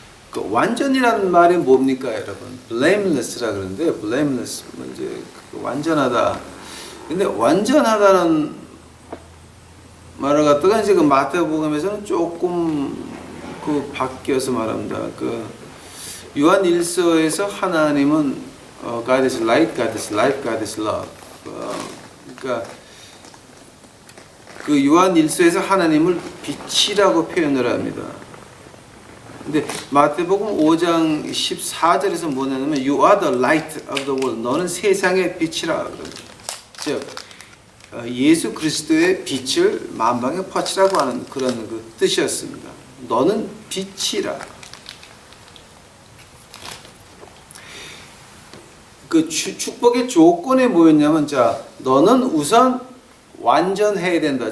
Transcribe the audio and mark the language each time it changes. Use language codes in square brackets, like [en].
[ko] 그 완전이라는 말이 뭡니까, 여러분? blameless라 그러는데 blameless 이제 완전하다. 근데 완전하다는 말을 갖다가 이제 그 마태복음에서는 조금 그 바뀌어서 말합니다. 그 요한 1서에서 하나님은 [en] God is light, God is life, God is love. [ko] 그러니까 그 요한 1서에서 하나님을 빛이라고 표현을 합니다. 근데 마태복음 5장 14절에서 뭐냐면 [en] You are the light of the world. [ko] 너는 세상의 빛이라 그럽니다. 즉 예수 그리스도의 빛을 만방에 퍼치라고 하는 그런 그 뜻이었습니다. 너는 빛이라. 그 축복의 조건이 뭐였냐면 자, 너는 우선 완전해야 된다.